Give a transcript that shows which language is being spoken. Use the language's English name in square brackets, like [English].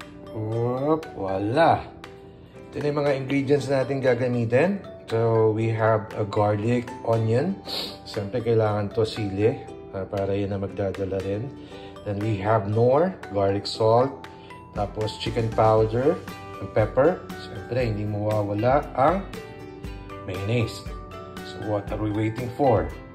[Filipino] Whoop, voila! Ito na yung mga ingredients natin gagamitin. [English] So, we have a garlic, onion. [Filipino] Siyempre, kailangan to sili para yun na magdadala rin. [English] Then, we have nor, garlic salt. Tapos, chicken powder, and pepper. [Filipino] Siyempre, hindi mawawala ang mayonnaise. [English] So, what are we waiting for?